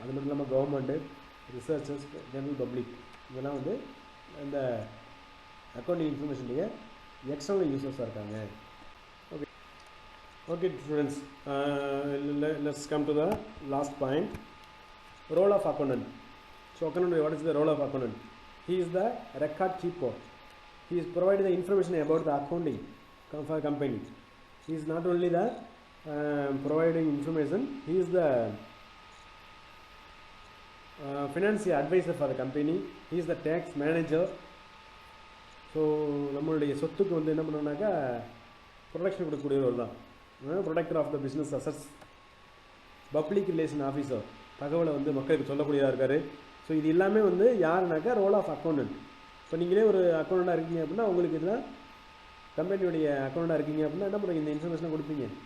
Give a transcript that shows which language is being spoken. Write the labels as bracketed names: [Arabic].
[Tamil] அது மட்டும் இல்லாமல் கவர்மெண்ட்டு, ரிசர்ச்சர்ஸ், ஜென்ரல் பப்ளிக், இதெல்லாம் வந்து இந்த அக்கௌண்டிங் இன்ஃபர்மேஷனுடைய எக்ஸ்டர்னல் யூசர்ஸாக இருக்காங்க. [English] Okay okay students, let's come to the last point, role of accountant. So accountant, what is the role of accountant? He is the record keeper. He is providing the information about the accounting for company. He is not only the providing information, he is the financial advisor for the company. He is the tax manager. [Tamil] So நம்மளுடைய சொத்துக்கு வந்து என்ன பண்ணோம்னாக்கா production கொடுக்கக்கூடியவர் தான், [English] protector of the business assets, public relation officer, [Tamil] தகவலை வந்து மக்களுக்கு சொல்லக்கூடியதாக இருக்கார். ஸோ இது எல்லாமே வந்து யாருனாக்கா [English] Role of accountant. [Tamil] இப்போ நீங்களே ஒரு அக்கௌண்டண்டாக இருக்கீங்க அப்படின்னா உங்களுக்கு இதெல்லாம் கம்பெனியுடைய அக்கௌண்டண்டாக இருக்கீங்க அப்படின்னா என்ன பண்ணுறீங்க, இந்த இன்ஃபர்மேஷனை கொடுப்பீங்க.